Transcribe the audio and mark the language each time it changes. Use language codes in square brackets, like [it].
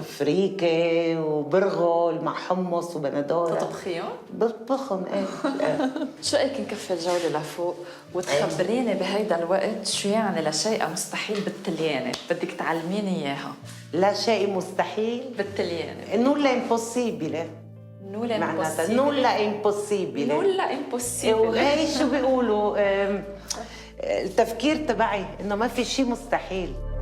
[ar] فريكة وبرغل مع حمص وبندورة. تطبخيهم؟ بطبخهم إيه. شو رأيك نكفي الجولة لفوق وتخبريني بهيدا الوقت شو يعني لا شيء مستحيل بالتليانة؟ بدك تعلميني إياها. لا شيء مستحيل بالتليانة. [it] nulla impossibile. [ar] معناتها [it] nulla impossibile. nulla impossibile. [ar] وهي شو بيقولوا التفكير تبعي إنه ما في شيء مستحيل.